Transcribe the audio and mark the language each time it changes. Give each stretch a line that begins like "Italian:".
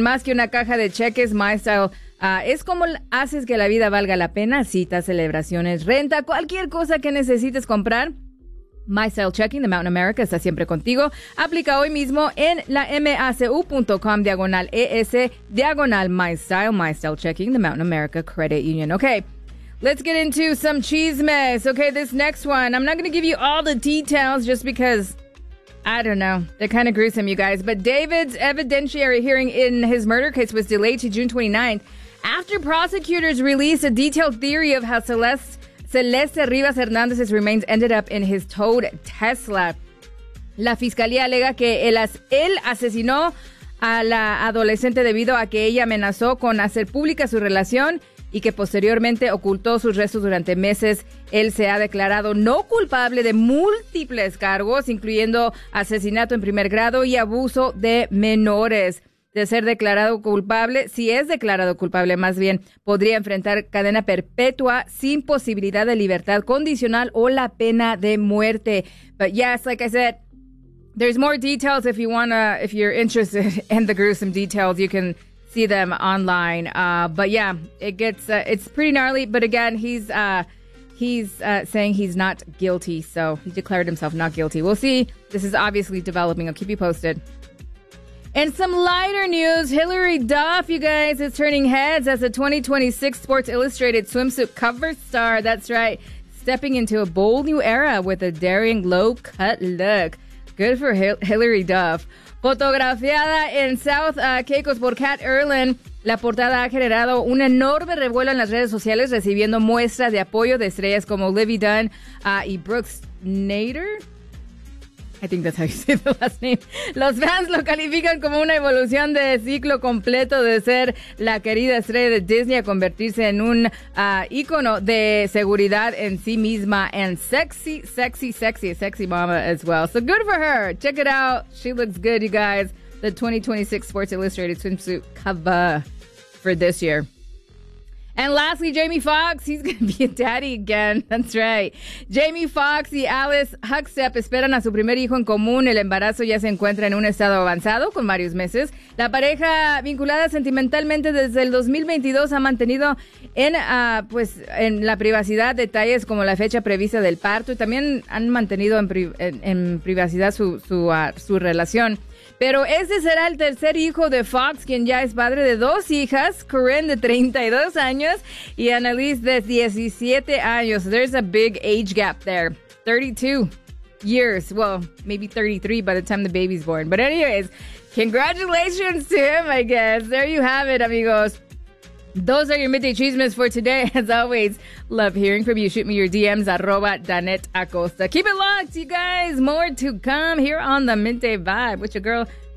Spanish: Más que una caja de cheques, MyStyle es como haces que la vida valga la pena. Citas, celebraciones, renta, cualquier cosa que necesites comprar. MyStyle Checking, the Mountain America, está siempre contigo. Aplica hoy mismo en la macu.com/es/MyStyle.
English: MyStyle Checking, the Mountain America Credit Union. Okay. Let's get into some chismes. Okay, this next one, I'm not going to give you all the details just because, I don't know, they're kind of gruesome, you guys. But David's evidentiary hearing in his murder case was delayed to June 29th after prosecutors released a detailed theory of how Celeste Rivas Hernandez's remains ended up in his towed Tesla.
Spanish: La fiscalía alega que él asesinó a la adolescente debido a que ella amenazó con hacer pública su relación y que posteriormente ocultó sus restos durante meses. Él se ha declarado no culpable de múltiples cargos, incluyendo asesinato en primer grado y abuso de menores. De ser declarado culpable, si es declarado culpable, más bien, podría enfrentar cadena perpetua sin posibilidad de libertad condicional o la pena de muerte.
English: But yes, like I said, there's more details if you're interested in the gruesome details, you can see them online, but yeah, it gets it's pretty gnarly. But again, he's saying he's not guilty, so he declared himself not guilty. We'll see. This is obviously developing. I'll keep you posted. And some lighter news: Hilary Duff, you guys, is turning heads as a 2026 Sports Illustrated swimsuit cover star. That's right, stepping into a bold new era with a daring low-cut look. Good for Hilary Duff.
Spanish: Fotografiada en South Caicos por Kat Erlin, la portada ha generado un enorme revuelo en las redes sociales, recibiendo muestras de apoyo de estrellas como Libby Dunn y Brooks Nader.
English: I think that's how you say the last name.
Spanish: Los fans lo califican como una evolución de ciclo completo, de ser la querida estrella de Disney a convertirse en un ícono de seguridad en sí misma.
English: And sexy, sexy, sexy, sexy mama as well. So good for her. Check it out. She looks good, you guys. The 2026 Sports Illustrated swimsuit cover for this year. And lastly, Jamie Foxx, he's going to be a daddy again. That's right.
Spanish: Jamie Foxx y Alice Huckstep esperan a su primer hijo en común. El embarazo ya se encuentra en un estado avanzado con varios meses. La pareja, vinculada sentimentalmente desde el 2022, ha mantenido en la privacidad detalles como la fecha prevista del parto, y también han mantenido en privacidad su relación. Pero ese será el tercer hijo de Fox, quien ya es padre de dos hijas, Corinne de 32 años y Annalise de 17 años.
English: There's a big age gap there. 32 years. Well, maybe 33 by the time the baby's born. But anyways, congratulations to him, I guess. There you have it, amigos. Those are your midday chismes for today. As always, love hearing from you. Shoot me your DMs, @DanetteAcosta. Keep it locked, you guys. More to come here on the Midday Vibe with your girl,